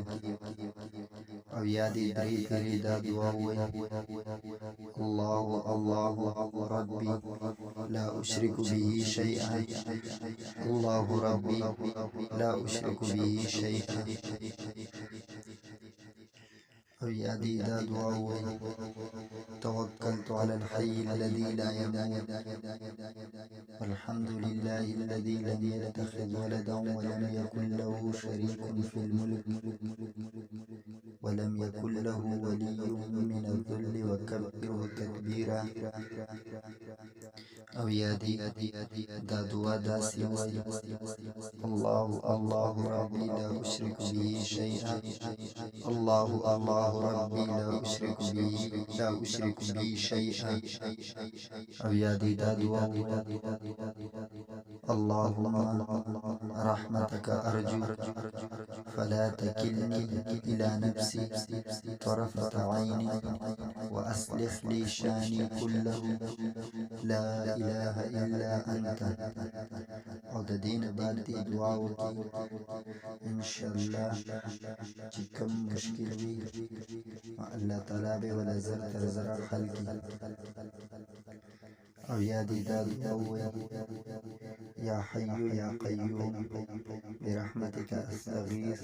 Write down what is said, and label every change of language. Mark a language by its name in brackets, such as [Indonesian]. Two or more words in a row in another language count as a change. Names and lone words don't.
[Pashto] او یا دې درې پېرې دا دعا ووایي: [Arabic] الله الله ربي لا اشرك به شيئا، الله ربي لا اشرك به شيئا. [Pashto] او یا دې دا دعا ووایي: [Arabic] توکلت على الحي الذي لا يموت، والحمد لله الذي لم يتخذ ولدا ولم يكن له شريك في الملك ولم يكن له ولي من الذل وكبره تكبيرا. [Pashto] او یا دی دا دعا داسې وایي: [Arabic] الله الله ربي لا اشرك به شيئا، الله الله ربي لا اشرك به شيئا. [Pashto] او یا دی دا دعا وایي: [Arabic] اللهم رحمتك ارجو فلا تكلني الى نفسي طرفة عيني واصلح لي شاني كله، لا اله الا انت. [Pashto] او د دې نه بعد دې دعا وکړي [Arabic] انشاءالله [Pashto] چې کوم مشکل وي، الله تعالی به ولا زر تر زره حل کړي. او یا دې دا دعا ووایي: [Arabic] یا حی یا قیوم برحمتک استغیث.